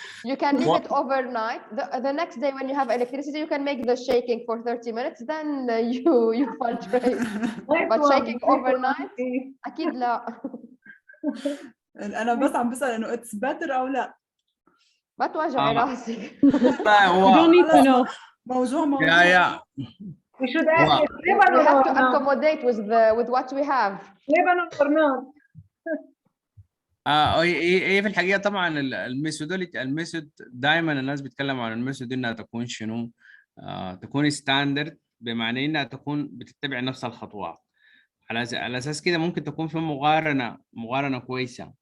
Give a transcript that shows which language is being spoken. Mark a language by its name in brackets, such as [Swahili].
[English] You can leave it overnight. The next day when you have electricity, you can make the shaking for 30 minutes. Then you filtrate. But shaking overnight, [Arabic] أكيد لا. أنا بس عم بسأل إنه [English] it's better [Arabic] أو لا. ما توجعي راسك. [English] You don't need to know. [Arabic] موضوع. يا. [English] We have to accommodate with what we have. Lebanon or not? [Arabic] هي في الحقيقه طبعا الميثود دائما الناس بيتكلموا عن الميثود انها تكون شنو، تكون ستاندرد، بمعنى انها تكون بتتبع نفس الخطوات. على اساس كده ممكن تكون في مقارنه كويسه.